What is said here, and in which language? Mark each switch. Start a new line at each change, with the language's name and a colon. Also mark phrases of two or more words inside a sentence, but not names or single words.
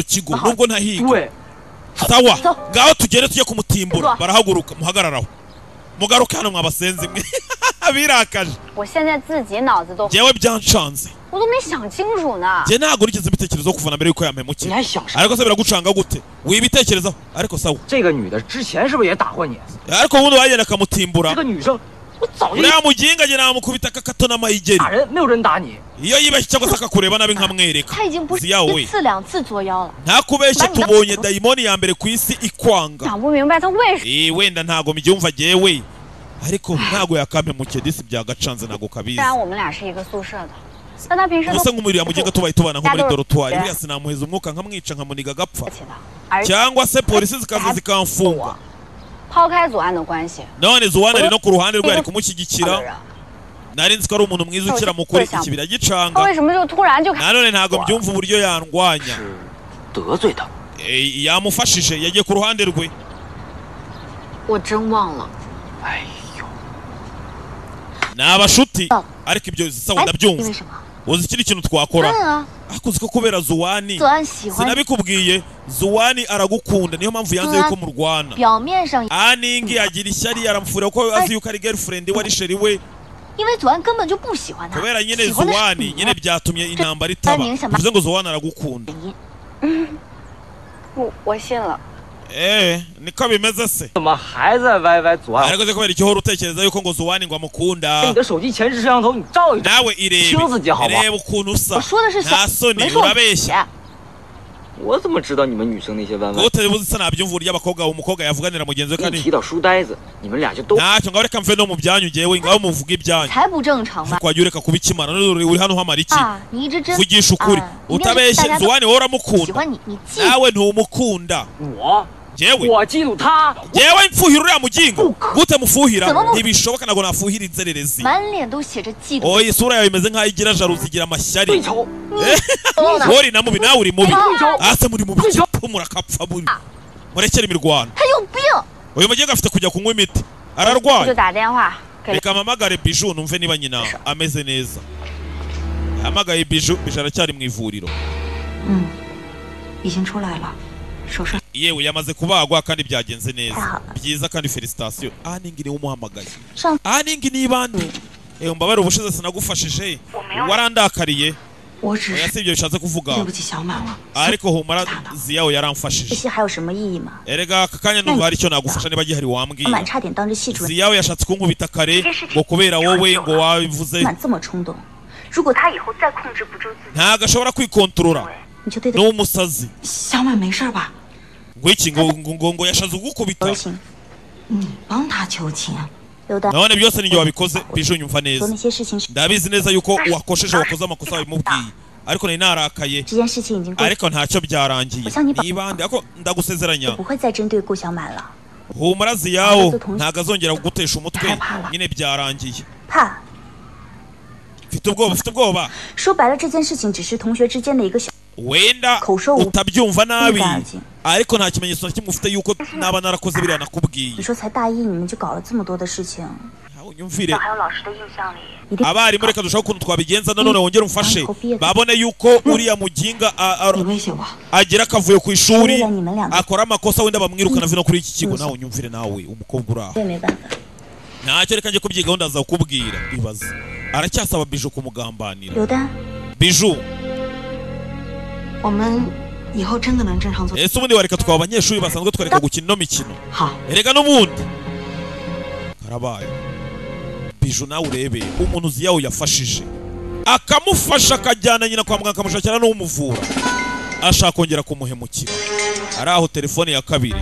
Kinyarwanda: kigo nubwo ntahiga sawa ngaho tugere tujye kumutimbura barahaguruka muhagararaho mugaruke hano mwabasenzi mwe birakaje njyewe byanshanze njye ntabwo nigeze mbitekerezaho kuva na mbere yuko yampemukira ariko se biragucanga gute wibitekerezaho ariko sawa ariko ubundi wagenda akamutimbura uriya muginga njye namukubita akakato n'amayigeri
Chinese: 打人没有人打你，
Kinyarwanda: iyo yibeshye cyangwa se akakureba nabi nkamwereka
Chinese: 他已经不是
Kinyarwanda: ziyawe
Chinese: 一
Kinyarwanda: we
Chinese: 次两次作妖了。
Kinyarwanda: ntakubeshye tubonye dayimoni ya mbere ku isi ikwanga
Chinese: 想不明白他为什么。
Kinyarwanda: wenda ntago mbyumva jewe ariko ntago yakampemukiye disi byagacanze ntago
Chinese: 虽
Kinyarwanda: kabizi
Chinese: 然我们俩是一个宿舍的，但他平时
Kinyarwanda: gusa
Chinese: 都
Kinyarwanda: nk'umuriro muginga tubaye tubana nko muri Dado- dorotwari buriya sinamuheza umwuka nkamwica nkamuniga agapfa
Chinese: 客气的，而且
Kinyarwanda: cyangwa se polisi zikaza zikamfunga
Chinese: 抛开左岸的关系，
Kinyarwanda: none zuwana ari no ku ruhande rwe ari
Chinese: 好的
Kinyarwanda: kumushyigikira
Chinese: 人，
Kinyarwanda: nari nzi ko ari umuntu mwiza ukira mukuri ikibira
Chinese: 他
Kinyarwanda: gicanga
Chinese: 为什么就突然就开？
Kinyarwanda: nanone ntago mbyumva uburyo yandwanya
Chinese: 是得罪他。
Kinyarwanda: yamufashije yagiye ku ruhande rwe
Chinese: 我真忘了。哎呦，
Kinyarwanda: ni abashuti ariko ibyo sawa
Chinese: 因为
Kinyarwanda: ndabyumva
Chinese: 什么？
Kinyarwanda: uzi ikindi kintu twakora
Chinese: 嗯啊，
Kinyarwanda: ariko uzi ko kubera zuwani
Chinese: 左岸喜欢，
Kinyarwanda: sinabikubwiye zuwani aragukunda niyo mpamvu yanze yuko murwana
Chinese: 表面上，
Kinyarwanda: aningi agira ishyari yaramufurira ko azi yuko ari girlfriend we ari sheri we
Chinese: 因为左岸根本就不喜欢他，
Kinyarwanda: kubera nyine
Chinese: 喜欢的是
Kinyarwanda: zuwani
Chinese: 你
Kinyarwanda: nyine byatumye intambara itaba bivuze ngo zuwani aragukunda
Chinese: 我信了。
Kinyarwanda: niko bimeze se
Chinese: 怎么还在歪歪左岸？
Kinyarwanda: ariko se kubera icyo uhora utekereza yuko ngo zuwani ngo amukunda
Chinese: 你的手机前置摄像头你照一照。
Kinyarwanda: nawe irebe
Chinese: 听自己好吗？
Kinyarwanda: reba ukuntu usa
Chinese: 我说的是小，
Kinyarwanda: nta soni
Chinese: 没说我
Kinyarwanda: urabeshya
Chinese: 我怎么知道你们女生那些弯弯？
Kinyarwanda: utabibuze isa nabyumva uburyo abakobwa umukobwa yavuganira mugenzi we
Chinese: 一
Kinyarwanda: kandi
Chinese: 提到书呆子，你们俩就都
Kinyarwanda: ntacyo ngaho reka mve no mu byanyu ngewe ngaho muvuga ibyanyu
Chinese: 才不正常吧？
Kinyarwanda: twajya ureka kubikimana none uri hano uhamara iki
Chinese: 啊，你一直真
Kinyarwanda: vugisha ukuri
Chinese: 啊一定是大
Kinyarwanda: utabeshye
Chinese: 家都
Kinyarwanda: zuwani wowe
Chinese: 喜
Kinyarwanda: uramukunda
Chinese: 欢你，你记
Kinyarwanda: nawe ntumukunda
Chinese: 我
Kinyarwanda: jewe
Chinese: 我嫉妒他，
Kinyarwanda: jewe mfuhira uriya mugingo gute mufuhira Sema- ntibishoboka ntabwo nafuhira inzererezi
Chinese: 满脸都写着嫉妒。
Kinyarwanda: oya isura yawe imeze nk'aho igira jaruzi igira amashyari
Chinese: 最丑，
Kinyarwanda: wowe uri na mubi nawe uri mubi
Chinese: 最丑，
Kinyarwanda: ase muri mubi kipu murakapfa muri murekere imirwano
Chinese: 他有病！
Kinyarwanda: uyu mugingo afite kujya kunywa imiti
Chinese: 我就
Kinyarwanda: ararwaye
Chinese: 打电话给
Kinyarwanda: reka mpamagare biju numve niba nyina ameze neza yahamagaye biju biju aracyari mu ivuriro
Chinese: 已经出来了，手术
Kinyarwanda: yewe yamaze kubagwa kandi byagenze neza Aha. byiza kandi felicitation aningi niwe umuhamagaye
Chinese: 上
Kinyarwanda: aningi ni bande mbabare ubushize sinagufashije warandakariye
Chinese: 我只
Kinyarwanda: oya
Chinese: 是
Kinyarwanda: si ibyo bishatse kuvuga
Chinese: 对不起小满了。
Kinyarwanda: ariko humura ziyawe
Chinese: 这
Kinyarwanda: yaramfashije
Chinese: 些还有什么意义吗？
Kinyarwanda: erega aka kanya numva hari icyo nagufasha niba gihari
Chinese: 小
Kinyarwanda: wambwira
Chinese: 满差点当着系主任
Kinyarwanda: ziyawe yashatse kunkubita kare ngo kubera wowe ngo wabivuze
Chinese: 满这么冲动，如果他以后再控制不住自己，
Kinyarwanda: ntago ashobora kwikontorora
Chinese: 你就对得
Kinyarwanda: ni umusazi
Chinese: 小满没事吧？
Kinyarwanda: ngo iki ngo yashatse kugukubita
Chinese: 德行，你帮他求情。刘丹
Kinyarwanda: none byose ninjye wabikoze biju nyumva
Chinese: 说
Kinyarwanda: neza
Chinese: 那些事情是，
Kinyarwanda: ndabizi neza yuko wakosheje wakoze amakosa wabimubwiye ariko nari narakaye
Chinese: 这件事情已经过，
Kinyarwanda: ariko ntacyo byarangiye Usanga nibande ariko ndagusezeranya
Chinese: 不会再针对顾小满了。
Kinyarwanda: humura ziyawo ntago azongera kugutesha umutwe
Chinese: 害怕了。
Kinyarwanda: nyine byarangiye
Chinese: 怕，
Kinyarwanda: mfite ubwoba
Chinese: 说白了，这件事情只是同学之间的一个小，
Kinyarwanda: wenda Kosho- utabyumva nabi Ubwanjye. ariko nta kimenyetso na kimwe ufite yuko naba narakoze biriya
Chinese: 你
Kinyarwanda: nakubwiye
Chinese: 说才大一你们就搞了这么多的事情，
Kinyarwanda: unyumvire
Chinese: 还有老师的印象里，一定
Kinyarwanda: abarimu reka dushaka ukuntu twabigenza nanone wongere umfashe Kopie. babone yuko uriya muginga
Chinese: 你威胁我，
Kinyarwanda: agira akavuyo ku ishuri Kubera ni mwe akora amakosa wenda bamwirukana vino kuri iki kigo nawe unyumvire nawe umukobwa uri aho
Chinese: 我也没办法。
Kinyarwanda: ntacyo reka njye kubyigaho ndaza kukubwira ibaze aracyasaba biju kumugambanira
Chinese: 刘丹，
Kinyarwanda: biju
Chinese: 我们以后真的能正常做。
Kinyarwanda: ese ubundi wareka twaba abanyeshuri basanzwe twareka gukina ino mikino
Chinese: 好，
Kinyarwanda: erega n'ubundi karabaye biju nawe urebe umuntu ziyawo yafashije akamufasha akajyana nyina kwa muganga akamushakira n'umuvura ashaka kongera kumuhemukira ari aho telefone ya kabiri